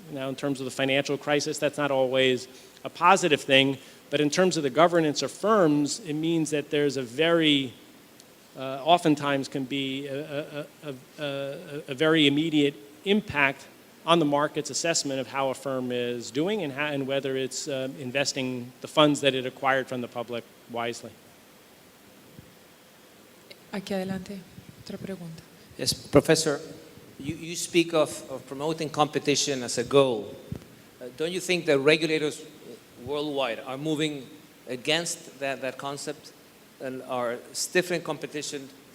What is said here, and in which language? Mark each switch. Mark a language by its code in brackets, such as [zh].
[en] Now, in terms of the financial crisis, that's not always a positive thing, but in terms of the governance of firms, it means that there's a very, oftentimes can be a very immediate impact on the market's assessment of how a firm is doing and whether it's investing the funds that it acquired from the public wisely. [es] Aquí adelante, otra pregunta. [en] Yes, Professor, you speak of promoting competition as a goal. Don't you think that regulators worldwide are moving against that concept and are stifling competition?